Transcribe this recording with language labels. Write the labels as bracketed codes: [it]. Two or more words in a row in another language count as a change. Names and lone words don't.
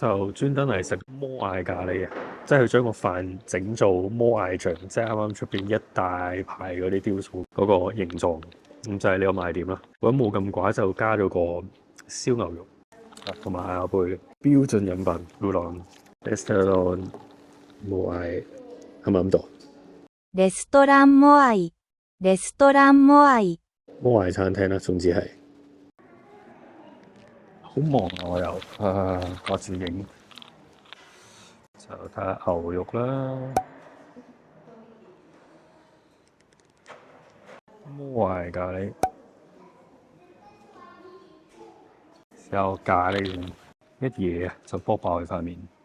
[yue] 就專登嚟食摩艾咖喱嘅，即係佢將個飯整做摩艾醬，即係啱啱出邊一大排嗰啲雕塑嗰個形狀，咁就係呢個賣點啦。如果冇咁寡，就加咗個燒牛肉，同埋下杯標準飲品烏龍 restaurant 摩艾係咪咁讀？ [ja] レストランモアイ、レストランモアイ。 [yue] 摩艾餐廳啦，總之係好忙啊！我又掛住影，就睇下牛肉啦。摩艾咖喱，有咖喱一嘢啊，就卜爆佢塊面。